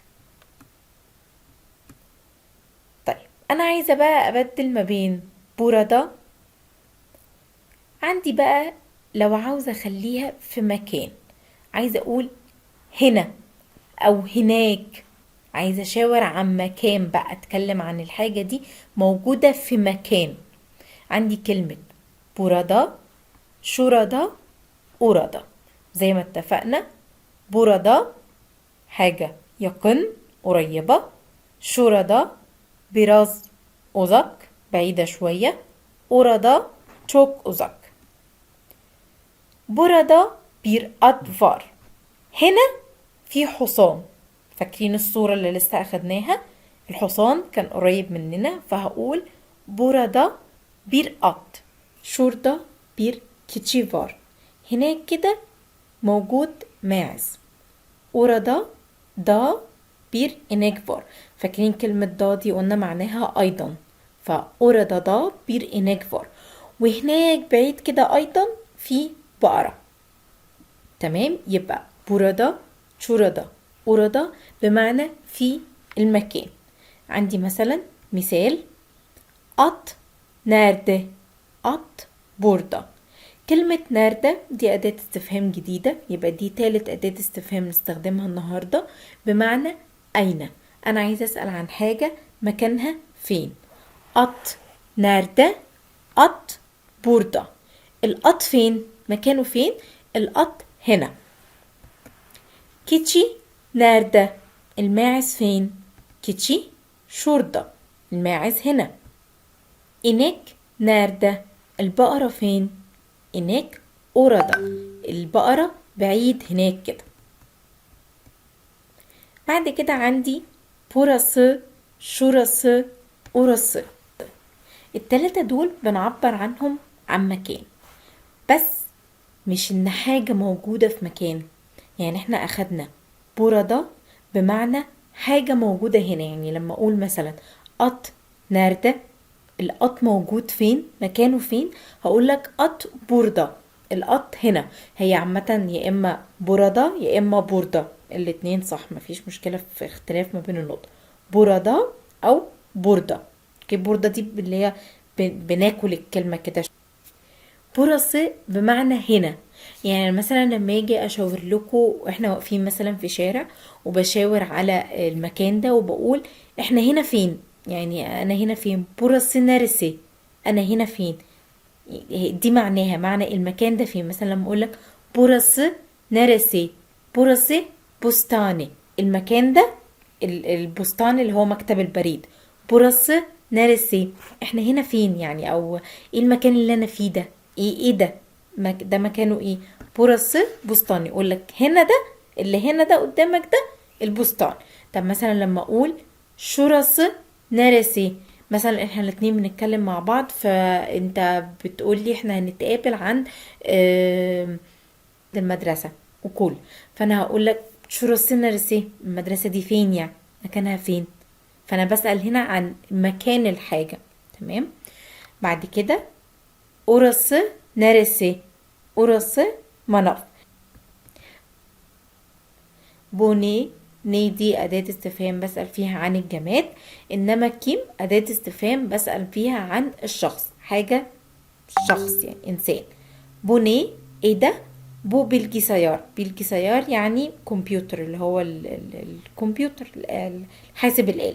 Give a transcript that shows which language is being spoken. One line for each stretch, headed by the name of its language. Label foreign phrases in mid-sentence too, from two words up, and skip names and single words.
Arabic: طيب أنا عايزة بقى أبدل ما بين burada، عندي بقى لو عاوزة أخليها في مكان، عايزة أقول هنا أو هناك، عايزة أشاور عن مكان بقى، أتكلم عن الحاجة دي موجودة في مكان. عندي كلمة
Turkish: burada، şurada، orada.
Arabic: زي ما اتفقنا burada حاجة يقن قريبة،
Turkish: şurada biraz uzak
Arabic: بعيدة شوية،
Turkish: orada çok uzak. burada bir at var.
Arabic: هنا في حصان، فاكرين الصورة اللي لسه أخدناها؟ الحصان كان قريب مننا، فهقول
Turkish: burada bir at. şurada bir keçi var.
Arabic: هناك كده موجود ماعز.
Turkish: orada da bir inek var.
Arabic: فاكرين كلمة دا دي قلنا معناها أيضا،
Turkish: فأورada da bir inek var.
Arabic: وهناك بعيد كده أيضا في بقرة. تمام، يبقى
Turkish: burada، şurada، orada
Arabic: بمعنى في المكان. عندي مثلا مثال
Turkish: at nerede، at burada.
Arabic: كلمة nerede دي أداة استفهام جديدة، يبقى دي تالت أداة استفهام نستخدمها النهاردة بمعنى أين. أنا عايزة أسأل عن حاجة مكانها فين.
Turkish: at nerede، at burada.
Arabic: الأط فين، مكانه فين؟ الأط هنا.
Turkish: keçi nerede،
Arabic: الماعز فين؟
Turkish: keçi şurada،
Arabic: الماعز هنا.
Turkish: inek nerede،
Arabic: البقرة فين؟
Turkish: inek orada،
Arabic: البقرة بعيد هناك كده. بعد كده عندي
Turkish: burası، şurası، orası.
Arabic: التلاتة دول بنعبر عنهم عن مكان، بس مش ان حاجة موجودة في مكان. يعني احنا اخدنا burada بمعنى حاجة موجودة هنا، يعني لما اقول مثلا
Turkish: at nerede،
Arabic: القط موجود فين، مكانه فين، هقول لك قط burada، القط هنا. هي عامة يا اما burada يا اما burada، الاتنين صح، مفيش مشكلة في اختلاف ما بين النطق،
Turkish: burada او burada.
Arabic: burada دي اللي هي بناكل الكلمة كده. burası بمعنى هنا. يعني مثلا لما اجي اشاور لكم واحنا واقفين مثلا في شارع وبشاور على المكان ده وبقول احنا هنا فين، يعني انا هنا فين،
Turkish: burası neresi،
Arabic: انا هنا فين، دي معناها معنى المكان ده فين. مثلا لما اقولك
Turkish: burası neresi، burası bustani،
Arabic: المكان ده البستان اللي هو مكتب البريد.
Turkish: burası neresi،
Arabic: احنا هنا فين يعني، او ايه المكان اللي انا فيه ده، ايه ده ده مكانه ايه.
Turkish: burası bustani،
Arabic: يقولك هنا ده، اللي هنا ده قدامك ده البستان. طب مثلا لما اقول
Turkish: şurası neresi،
Arabic: مثلا احنا الاتنين بنتكلم مع بعض، فانت بتقولي احنا هنتقابل عند المدرسة وكل، فانا هقولك
Turkish: şurası neresi،
Arabic: المدرسة دي فين يعني، مكانها فين. فانا بسأل هنا عن مكان الحاجة. تمام. بعد كده
Turkish: orası neresi،
Arabic: orası مناف. بوني دي أداة استفهام بسأل فيها عن الجماد، إنما كيم أداة استفهام بسأل فيها عن الشخص، حاجة شخص يعني إنسان. بوني إيه ده، بو بالجسيار، بالجسيار يعني كمبيوتر، اللي هو الكمبيوتر الحاسب الآلي.